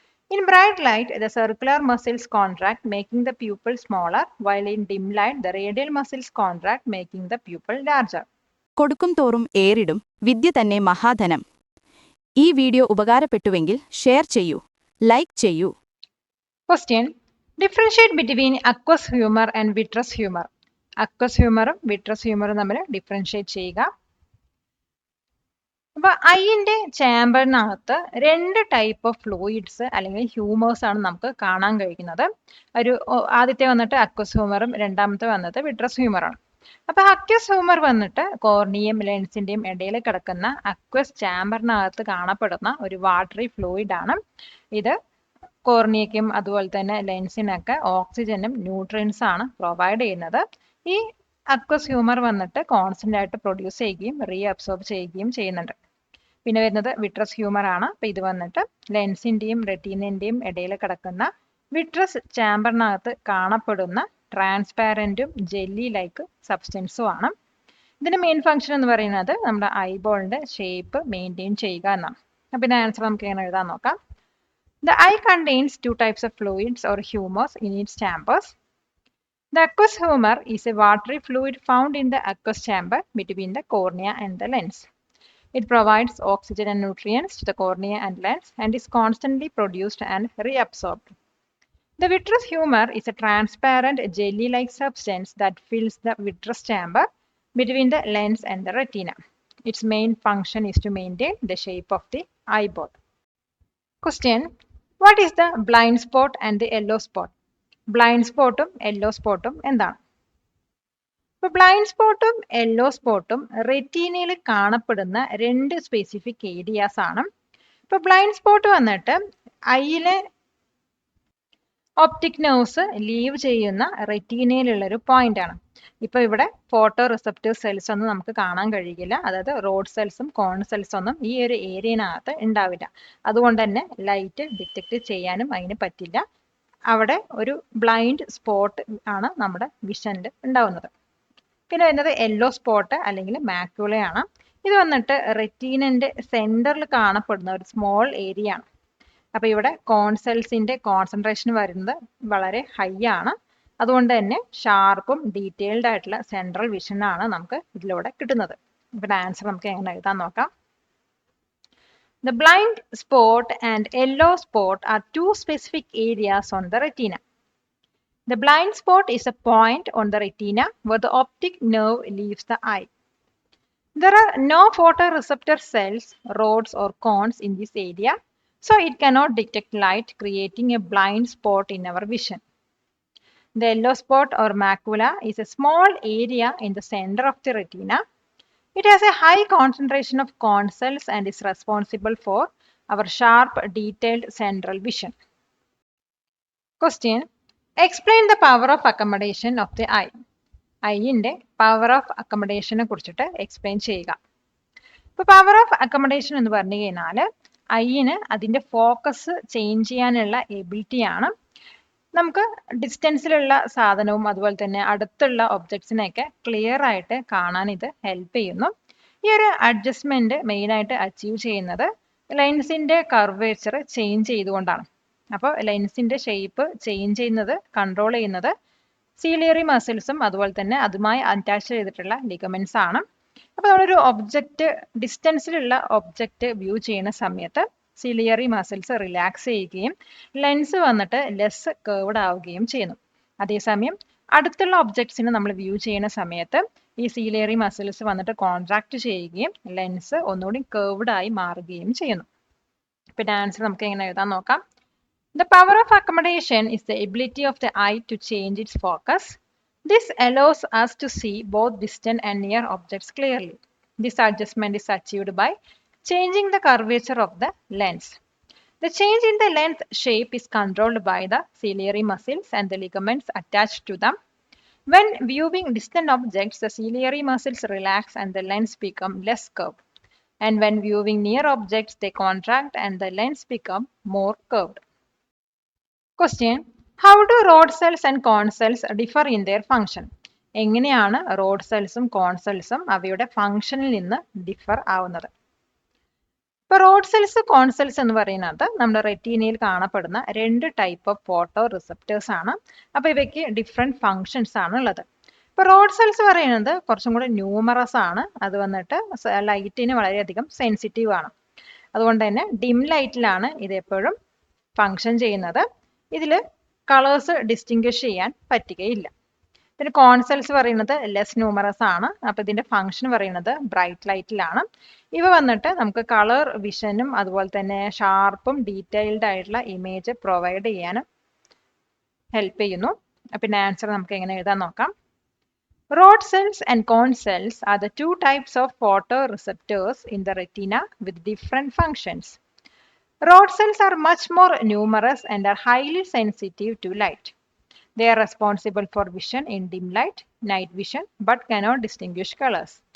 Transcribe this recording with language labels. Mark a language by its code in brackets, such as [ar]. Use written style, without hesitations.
[en] In bright light, the circular muscles contract, making the pupil smaller, while in dim light, the radial muscles contract, making the pupil larger. [ml] കൊടുക്കും തോറും ഏറിടും വിദ്യ തന്നെ മഹാധനം. ഈ video ഉപകാരപ്പെട്ടുവെങ്കിൽ share ചെയ്യൂ, like ചെയ്യൂ. Question: differentiate between aqueous humor and vitreous humor. Aqueous ഹ്യൂമറും vitreous ഹ്യൂമറും തമ്മിൽ differentiate ചെയ്യുക. അപ്പൊ ഐന്റെ ചാമ്പറിനകത്ത് 2 ടൈപ്പ് ഓഫ് ഫ്ലൂയിഡ്സ് അല്ലെങ്കിൽ ഹ്യൂമേഴ്സ് ആണ് നമുക്ക് കാണാൻ കഴിയുന്നത്. ആദ്യത്തെ വന്നിട്ട് അക്വസ് ഹ്യൂമറും രണ്ടാമത്തെ വന്നിട്ട് വിട്രസ് ഹ്യൂമറാണ്. അപ്പൊ അക്വസ് ഹ്യൂമർ വന്നിട്ട് കോർണിയയും ലെൻസിന്റെയും ഇടയിൽ കിടക്കുന്ന അക്വസ് ചാമ്പറിനകത്ത് കാണപ്പെടുന്ന ഒരു വാട്ടറി ഫ്ലൂയിഡ് ആണ്. ഇത് കോർണിയയ്ക്കും അതുപോലെ തന്നെ ലെൻസിനൊക്കെ ഓക്സിജനും ന്യൂട്രിയൻസ് ആണ് പ്രൊവൈഡ് ചെയ്യുന്നത്. ഈ അക്വസ് ഹ്യൂമർ വന്നിട്ട് കോൺസ്റ്റന്റ് ആയിട്ട് പ്രൊഡ്യൂസ് ചെയ്യുകയും റീഅബ്സോർബ് ചെയ്യുകയും ചെയ്യുന്നുണ്ട്. പിന്നെ വരുന്നത് വിട്രസ് ഹ്യൂമർ ആണ്. അപ്പോൾ ഇത് വന്നിട്ട് ലെൻസിന്റെയും റെറ്റീനന്റെയും ഇടയിൽ കിടക്കുന്ന വിട്രസ് ചാമ്പറിനകത്ത് കാണപ്പെടുന്ന ട്രാൻസ്പാരന്റും ജെല്ലി ലൈക്ക് സബ്സ്റ്റൻസും ആണ്. ഇതിന്റെ മെയിൻ ഫംഗ്ഷൻ എന്ന് പറയുന്നത് നമ്മുടെ ഐബോളിന്റെ ഷേപ്പ് മെയിൻറ്റെയിൻ ചെയ്യുക എന്നാണ്. അപ്പോൾ ഇതിന്റെ ആൻസർ നമുക്ക് എങ്ങനെ എഴുതാൻ നോക്കാം. [en] The eye contains two types of fluids or humors in its chambers. The aqueous humor is a watery fluid found in the aqueous chamber between the cornea and the lens. It provides oxygen and nutrients to the cornea and lens and is constantly produced and reabsorbed. The vitreous humor is a transparent jelly-like substance that fills the vitreous chamber between the lens and the retina. Its main function is to maintain the shape of the eyeball. Question: What is the blind spot and the yellow spot? [ml] Blind സ്പോട്ടും yellow സ്പോട്ടും എന്താണ്? ഇപ്പോൾ blind സ്പോട്ടും yellow സ്പോട്ടും റെറ്റീനയിൽ കാണപ്പെടുന്ന രണ്ട് specific areas ആണ്. ഇപ്പോൾ blind spot വന്നിട്ട് ഐയിലെ optic nerves leave ചെയ്യുന്ന റെറ്റീനയിലുള്ളൊരു point ആണ്. ഇപ്പോൾ ഇവിടെ ഫോട്ടോ റിസപ്റ്റീവ് സെൽസ് ഒന്നും നമുക്ക് കാണാൻ കഴിയില്ല. അതായത് റോഡ് സെൽസും കോൺ സെൽസും ഒന്നും ഈ ഒരു ഏരിയനകത്ത് ഉണ്ടാവില്ല. അതുകൊണ്ട് തന്നെ ലൈറ്റ് ഡിറ്റക്ട് ചെയ്യാനും അതിന് പറ്റില്ല. അവിടെ ഒരു ബ്ലൈൻഡ് സ്പോട്ട് ആണ് നമ്മുടെ വിഷനിൽ ഉണ്ടാവുന്നത്. പിന്നെ വരുന്നത് യെല്ലോ സ്പോട്ട് അല്ലെങ്കിൽ മാക്യുളയാണ്. ഇത് വന്നിട്ട് റെറ്റീനന്റെ സെന്ററിൽ കാണപ്പെടുന്ന ഒരു സ്മോൾ ഏരിയ ആണ്. അപ്പോൾ ഇവിടെ കോൺ സെൽസിന്റെ കോൺസെൻട്രേഷൻ വരുന്നത് വളരെ ഹൈ ആണ്. അതുകൊണ്ട് തന്നെ ഷാർപ്പും ഡീറ്റെയിൽഡ് ആയിട്ടുള്ള സെൻട്രൽ വിഷൻ ആണ് നമുക്ക് ഇതിലൂടെ കിട്ടുന്നത്. ഇവിടെ ആൻസർ നമുക്ക് എങ്ങനെ എഴുതാൻ നോക്കാം. [en] The blind spot and yellow spot are two specific areas on the retina. The blind spot is a point on the retina where the optic nerve leaves the eye. There are no photoreceptor cells, rods or cones in this area, so it cannot detect light, creating a blind spot in our vision. The yellow spot or macula is a small area in the center of the retina. It has a high concentration of cone cells and is responsible for our sharp, detailed central vision. Question: Explain the power of accommodation of the eye. [ml] ഐന്റെ power of അക്കമഡേഷനെ കുറിച്ചിട്ട് explain ചെയ്യുക. ഇപ്പോൾ power of accommodation എന്ന് പറഞ്ഞു കഴിഞ്ഞാൽ ഐന് അതിന്റെ focus change ചെയ്യാനുള്ള എബിലിറ്റിയാണ്. നമുക്ക് ഡിസ്റ്റൻസിലുള്ള സാധനവും അതുപോലെ തന്നെ അടുത്തുള്ള ഒബ്ജക്ട്സിനെയൊക്കെ ക്ലിയർ ആയിട്ട് കാണാൻ ഇത് ഹെൽപ്പ് ചെയ്യുന്നു. ഈ ഒരു അഡ്ജസ്റ്റ്മെന്റ് മെയിനായിട്ട് അച്ചീവ് ചെയ്യുന്നത് ലെൻസിന്റെ കർവേച്ചർ ചേഞ്ച് ചെയ്തുകൊണ്ടാണ്. അപ്പോൾ ലെൻസിന്റെ ഷേപ്പ് ചേഞ്ച് ചെയ്യുന്നത് കൺട്രോൾ ചെയ്യുന്നത് സീലിയറി മസിൽസും അതുപോലെ തന്നെ അതുമായി അറ്റാച്ച് ചെയ്തിട്ടുള്ള ലിഗമെന്റ്സ് ആണ്. അപ്പോൾ നമ്മളൊരു ഒബ്ജക്റ്റ് ഡിസ്റ്റൻസിലുള്ള ഒബ്ജക്റ്റ് വ്യൂ ചെയ്യുന്ന സമയത്ത് സിലിയറി മസിൽസ് റിലാക്സ് ചെയ്യുകയും ലെൻസ് വന്നിട്ട് ലെസ് കേർവ്ഡ് ആവുകയും ചെയ്യുന്നു. അതേസമയം അടുത്തുള്ള ഒബ്ജക്ട്സിനെ നമ്മൾ വ്യൂ ചെയ്യുന്ന സമയത്ത് ഈ സിലിയറി മസിൽസ് വന്നിട്ട് കോൺട്രാക്ട് ചെയ്യുകയും ലെൻസ് ഒന്നുകൂടി കേർവ്ഡ് ആയി മാറുകയും ചെയ്യുന്നു. പിന്നെ ആൻസർ നമുക്ക് എങ്ങനെ എഴുതാൻ നോക്കാം. [en] The power of accommodation is the ability of the eye to change its focus. This allows us to see both distant and near objects clearly. This adjustment is achieved by changing the curvature of the lens. The change in the lens shape is controlled by the ciliary muscles and the ligaments attached to them. When viewing distant objects, the ciliary muscles relax and the lens become less curved. And when viewing near objects, they contract and the lens become more curved. Question: How do rod cells and cone cells differ in their function? [ml] എങ്ങനെയാണ് road സെൽസും കോൺ സെൽസും അവയുടെ ഫംഗ്ഷനിൽ നിന്ന് differ ആവുന്നത്? ഇപ്പോൾ road cells കോൺ cells എന്ന് പറയുന്നത് നമ്മുടെ റെറ്റീനയിൽ കാണപ്പെടുന്ന രണ്ട് ടൈപ്പ് ഓഫ് ഫോട്ടോ റിസപ്റ്റേഴ്സ് ആണ്. അപ്പോൾ ഇവയ്ക്ക് ഡിഫറെൻറ്റ് ഫങ്ഷൻസ് ആണ് ഉള്ളത്. ഇപ്പോൾ റോഡ് സെൽസ് പറയുന്നത് കുറച്ചും കൂടെ ന്യൂമറസ് ആണ്. അത് വന്നിട്ട് ലൈറ്റിന് വളരെയധികം സെൻസിറ്റീവ് ആണ്. അതുകൊണ്ട് തന്നെ ഡിം ലൈറ്റിലാണ് ഇത് എപ്പോഴും ഫങ്ഷൻ ചെയ്യുന്നത്. ഇതിൽ കളേഴ്സ് ഡിസ്റ്റിങ്വിഷ് ചെയ്യാൻ പറ്റുകയില്ല. പിന്നെ കോൺ സെൽസ് പറയുന്നത് ലെസ് ന്യൂമറസ് ആണ്. അപ്പോൾ ഇതിന്റെ ഫംഗ്ഷൻ പറയുന്നത് ബ്രൈറ്റ് ലൈറ്റിലാണ്. ഇവ വന്നിട്ട് നമുക്ക് കളർ വിഷനും അതുപോലെ തന്നെ ഷാർപ്പും ഡീറ്റെയിൽഡ് ആയിട്ടുള്ള ഇമേജ് പ്രൊവൈഡ് ചെയ്യാനും ഹെൽപ്പ് ചെയ്യുന്നു. പിന്നെ ആൻസർ നമുക്ക് എങ്ങനെ എഴുതാൻ നോക്കാം. [en] Rod cells and cone cells are the two types of photoreceptors in the retina with different functions. Rod cells are much more numerous and are highly sensitive to light. They are responsible for vision in dim light, night vision, but cannot distinguish colors.